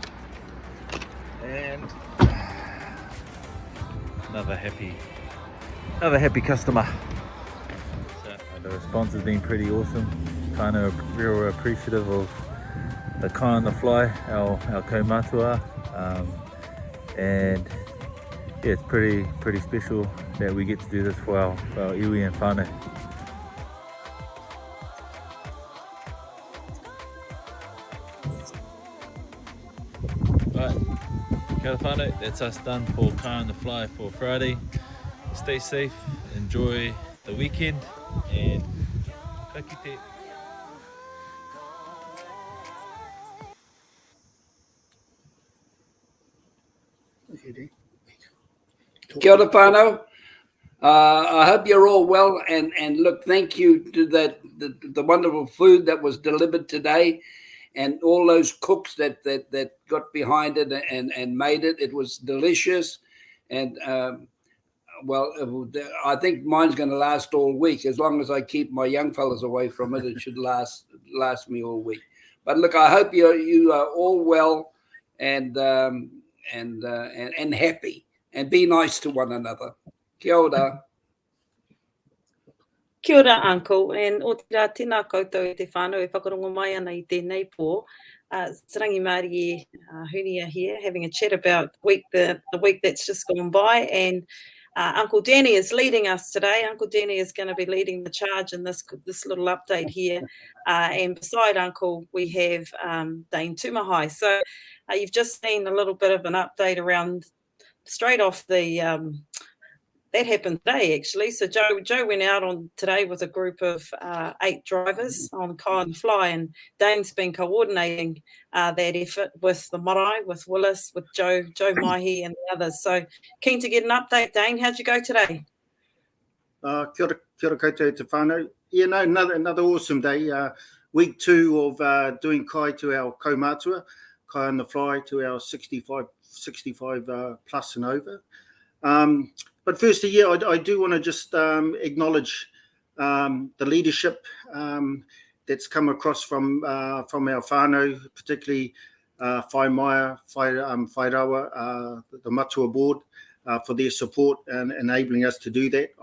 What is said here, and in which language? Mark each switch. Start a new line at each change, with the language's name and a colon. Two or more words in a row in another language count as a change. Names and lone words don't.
English: And another happy customer. So the response has been pretty awesome. Kind of real appreciative of the kai on the fly, our kaumatua. And yeah, it's pretty special that we get to do this for our iwi and whānau.
Māori: Right, kia ora whānau,
English: that's us done for Kai on the Fly for Friday. Stay safe, enjoy the weekend, and
Māori: ka kite. Kia ora whānau.
English: I hope you're all well, and look, thank you to the wonderful food that was delivered today, and all those cooks that got behind it and made it. It was delicious, and well, I think mine's going to last all week. As long as I keep my young fellas away from it, it should last me all week. But look, I hope you are all well and happy. And be nice to one another.
Māori: Kia ora. Kia ora, Uncle. And o te rā, tēnā koutou te whānau e whakarongo mai ana I tēnei pō.
English: Sarangi Māori Hunia here, having a chat about the week that's just gone by. And Uncle Danny is leading us today. Uncle Danny is going to be leading the charge in this little update here. And beside Uncle, we have Dane Tumahai. So you've just seen a little bit of an update around straight off the that happened today actually. So Joe went out on today with a group of 8 drivers on Kai on the Fly, and Dane's been coordinating that effort with the marae, with Willis, with Joe Mahi and the others. So keen to get an update, Dane. How'd you go today?
Māori: Kia ora koutou te whānau.
English: Yeah, no, another awesome day. Week 2 of doing kai to our kaumatua, Kai on the Fly to our 65 plus and over. But firstly, yeah, I do want to just acknowledge the leadership that's come across from our whānau, particularly Whaimaya, Whairawa, the Matua board, for their support and enabling us to do that.